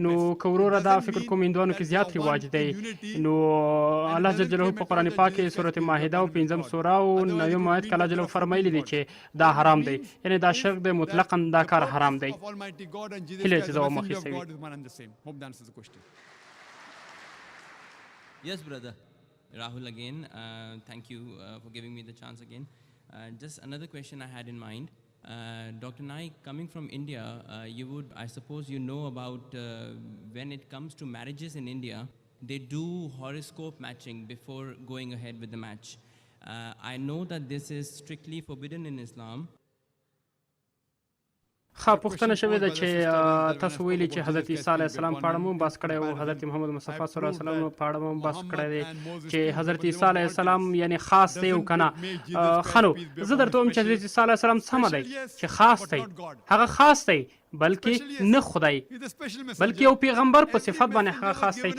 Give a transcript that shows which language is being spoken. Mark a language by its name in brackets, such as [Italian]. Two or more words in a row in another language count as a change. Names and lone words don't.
[Pashto] نو که وروره دا فکر کوم هندوانو کې زیات رواج دی. نو الله [Arabic] جل جلاله [Pashto] په قرآن پاک کې سورت ماهده او 5 سوره او 9 آیت کې الله جل فرمایلی دی چې دا حرام دی یعنی دا شرک دی مطلقا دا کار حرام دی. هیله چې ځواب مخې [English] Yes, brother. Rahul again. Thank you for giving me the chance again. Just another question I had in mind. Dr. Naik, coming from India, you would, I suppose you know about when it comes to marriages in India, they do horoscope matching before going ahead with the match. I know that this is strictly forbidden in Islam. [Pashto] ښه پوښتنه شوې ده چې تاسو ویلي چې حضرت عیسی [Arabic] علیه السلام [Pashto] په اړه مو بحث کړی او حضرت محمد مصطفی [Arabic] صلی الله علیه وسلم [Pashto] په اړه مو بحث کړی دی چې حضرت عیسی [Arabic] علیه السلام [Pashto] یعنی خاص دی او که نه. ښه نو زه درته وایم چې حضرت عیسی [Arabic] علیه السلام [Pashto] سمه دی چې خاص دی هغه خاص دی بلکې نه خدای بلکې یو پیغمبر په صفت باندې هغه خاص دی.